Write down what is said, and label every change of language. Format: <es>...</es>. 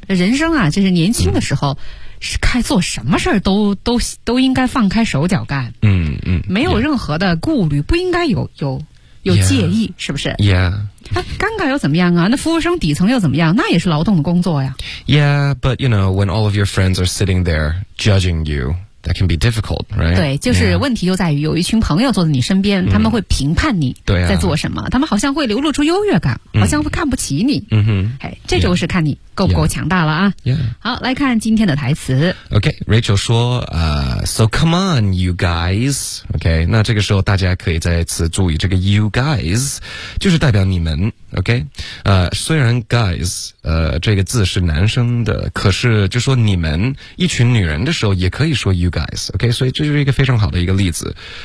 <zh>人生啊，就是年轻的时候，是该做什么事儿都应该放开手脚干，嗯嗯，没有任何的顾虑， yeah. 不应该有介意， yeah. 是不是</zh> <en>？Yeah，</en> <zh>啊，尴尬又怎么样啊？那服务生底层又怎么样？那也是劳动的工作呀。</zh> <en>Yeah， but you know when all of your friends are sitting there judging you. That can be difficult, right?</en> <zh>对，就是问题就在于有一群朋友坐在你身边、yeah. 他们会评判你在做什么、啊、他们好像会流露出优越感、嗯、好像会看不起你、嗯、哼 hey, 这就是看你够不够强大了啊、</zh> <en>yeah.</en> <zh>好，来看今天的台词 OK, Rachel 说、</zh> <en>So come on you guys</en> <zh>OK, 那这个时候大家可以再次注意这个 you guys 就是代表你们 OK、虽然 guys、这个字是男生的可是就说你们一群女人的时候也可以说you guys, OK, 所以这就是一个非常好的一个例子。</zh>